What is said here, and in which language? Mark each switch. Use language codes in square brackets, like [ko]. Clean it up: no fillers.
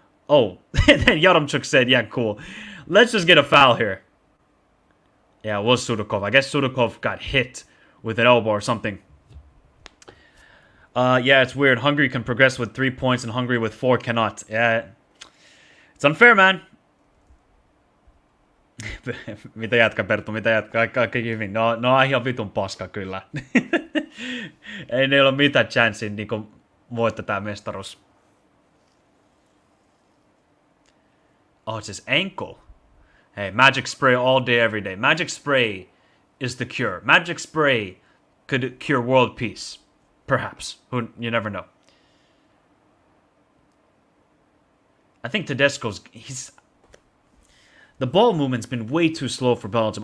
[en] Oh, and then Yaremchuk said, yeah, cool. Let's just get a foul here. Yeah, it was Sudakov. I guess Sudakov got hit with an elbow or something. Yeah, it's weird. Hungary can progress with 3 points and Hungary with 4 cannot. Yeah. It's unfair, man. [fi] Mitä jatka, Perttu? Mitä jatka? Kaikki hyvin. No ihan vitun paska kyllä. Ei ne ole mitään chanssia niinku voittaa tää mestaruus. [en] Oh, it's his ankle. Hey, magic spray all day, every day. Magic spray is the cure. Magic spray could cure world peace. Perhaps. You never know. I think Tedesco's... The ball movement's been way too slow for Belgium.